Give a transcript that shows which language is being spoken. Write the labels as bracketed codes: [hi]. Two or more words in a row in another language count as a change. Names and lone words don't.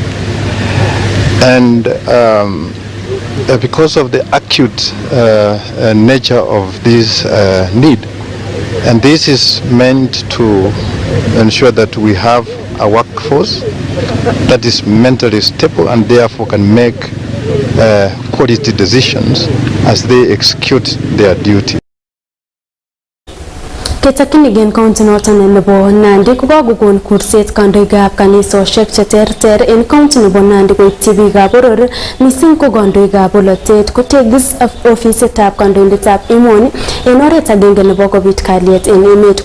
[en] And because of the acute nature of this need, and this is meant to ensure that we have a workforce that is mentally stable and therefore can make quality decisions as they execute their duty. [kln] Ketakinigen county noton nebo Nandi kokakokon kurset kandoikab kanisosiek cheterter en county nebo Nandi koityi biikab boror, missing ko kandoikab bolotet kotegis ofisitab kandoindetab emoni en oret agenge nebo kobit kalyet en emet.